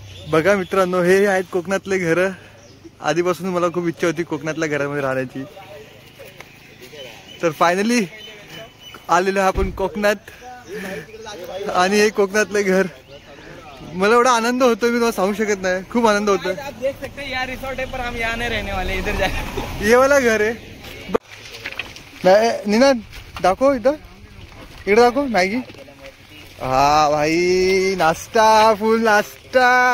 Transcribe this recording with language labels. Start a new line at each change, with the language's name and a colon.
Marathi: बघा मित्रांनो, हे आहेत कोकणातले घर. आधीपासून मला खूप इच्छा होती कोकणातल्या घरामध्ये राहण्याची. तर फायनली आलेलो आपण कोकणात आणि हे कोकणातले घर. मला एवढा आनंद होतो, मी तुम्हाला सांगू शकत नाही. खूप आनंद होतो.
Hindi: आप देख सकते हैं, यहाँ रिसोर्ट है पर हम यहाँ नहीं रहने वाले, इधर जाए. ये वाला घर
Marathi: आहे. निनाद दाखव, इथं इकडे दाखव. मॅगी, हा भाई, नाश्ता, फुल नाश्ता.